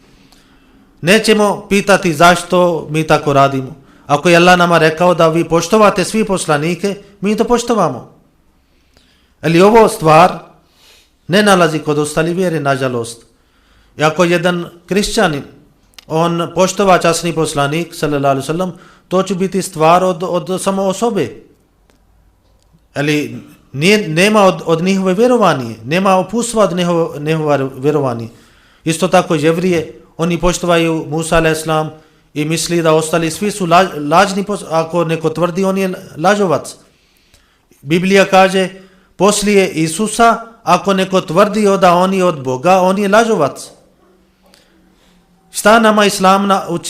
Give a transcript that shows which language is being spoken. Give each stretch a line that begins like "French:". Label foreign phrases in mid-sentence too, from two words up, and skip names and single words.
Bosnian: Nećemo pitati zašto mi tako radimo. Ako je Allah nama rekao da vi poštovate svi poslanike, mi to poštovamo. Ali ovo stvar ne nalazi kod ostali vjere, nažalost. I ako jedan kršćanin, on poštova časni poslanik,
Arabic: صلى الله عليه وسلم, to će biti stvar od samo osobe.
Bosnian: Ali nema od njihove vjerovanje, nema opustva od njihova vjerovanje. Isto tako jevrije, oni poštovaju Musa
Arabic: عليه السلام
Bosnian: i misli da ostali svi su lažni, ako neko tvrdi on je lažovac. Biblija kaže, poslije Isusa, ako neko tvrdi da on je od Boga, on je lažovac. Šta nama Islam uči?